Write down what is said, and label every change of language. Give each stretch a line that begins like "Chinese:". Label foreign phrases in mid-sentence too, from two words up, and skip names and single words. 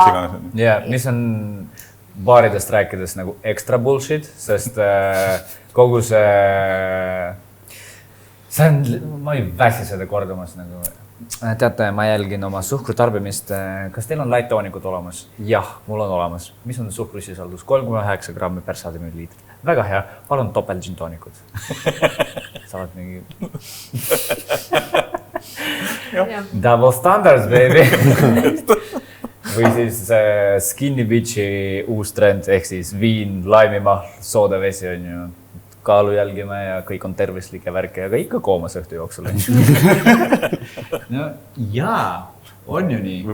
Estonian: Ja, mis on baaridest rääkides nagu
English: extra bullshit,
Estonian: sest kogu see ma ei väsi seda kordamas nagu. Teate, ma jälgin oma suhkrutarbimist. Kas teil on light toonikud olemas? Jah, mul on olemas. Mis on suhkrusisaldus? 3,9 grammi per 100 milliliitrit. Väga hea, palun topelt gin toonikud. Sa oled mingi...
English: Double standards, baby!
Estonian: Või siis Skinny Bitchi uus trend, ehk siis viin, laimimahl, soodavesi on ju. Kaalu jälgime ja kõik on tervislike värke, aga ikka koomas õhtu jooksul. No jaa, on ju nii.